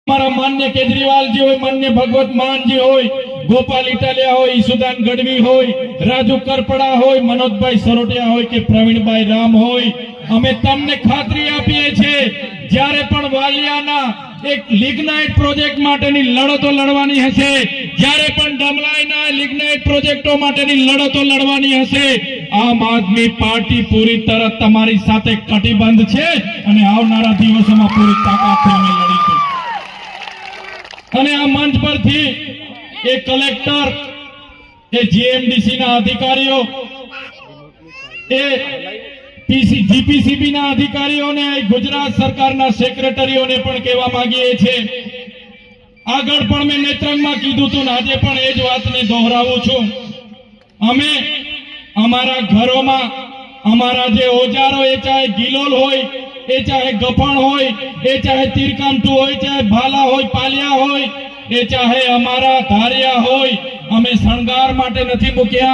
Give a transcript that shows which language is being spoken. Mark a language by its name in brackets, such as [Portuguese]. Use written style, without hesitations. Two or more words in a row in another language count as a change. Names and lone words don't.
[Hindi] हमारा मान्य केजरीवाल जी हो, मान्य भगवत मान जी हो, गोपाल इटालिया हो, ईसुदान गढ़वी हो, राजू करपड़ा हो, मनोज भाई सरोटिया हो के प्रवीण भाई राम हो, [Gujarati] અમે તમને ખાતરી આપીએ છે જ્યારે પણ વાલિયાના એક લિગ્નાઇટ પ્રોજેક્ટ માટેની લડતો લડવાની હશે, જ્યારે પણ ડમલાઈના લિગ્નાઇટ પ્રોજેક્ટો માટેની લડતો લડવાની હશે, આમ આદમી પાર્ટી પૂરી તરહ તમારી સાથે કટિબંધ છે અને આવનારા દિવસોમાં પૂરી તાકાતથી અમે લડીશું। અને આ મંચ પરથી એ કલેક્ટર એ જીએમડીસી ના અધિકારીઓ એ જીપીસીબી ના અધિકારીઓને ગુજરાત સરકારના સેક્રેટરીઓને પણ કહેવા માંગીએ છે, આગળ પણ મેં નેત્રંગમાં કીધું હતું ને આજે પણ એ જ વાતને દોહરાવું છું, અમે અમારા ઘરોમાં અમારા જે ઓજારો એ ચાહે ગિલોલ હોય, એ ચાહે ગફણ હોય, એ ચાહે તીરકામઠું હોય, ચાહે ભાલા હોય, પાલિયા હોય, એ ચાહે અમારા ધારિયા હોય, અમે શણગાર માટે નથી મૂક્યા।